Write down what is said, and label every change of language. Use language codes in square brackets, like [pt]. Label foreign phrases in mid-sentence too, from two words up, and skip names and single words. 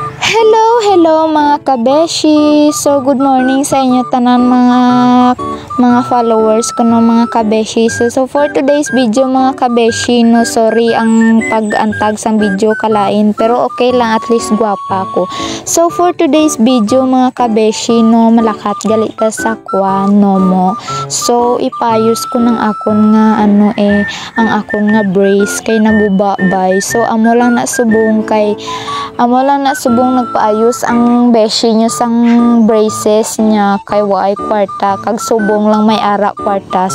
[hil] Hello mga kabeshi. So [en] good morning [hil] sa inyo tanan mga followers ko no mga kabeshi. So [en] for today's video [hil] mga kabeshi no, sorry ang pag-antag sang video kalain pero okay lang, at least gwapa ko. So [en] for today's video [hil] mga kabeshi no, malakat gali ta sa kwan no mo. So ipayos ko ng akon nga ang akon nga brace kay nagubabay. So amo lang nasubong nagpaayos ang beshi niya sang braces niya kay waay kwarta, kag subong lang may ara kwarta.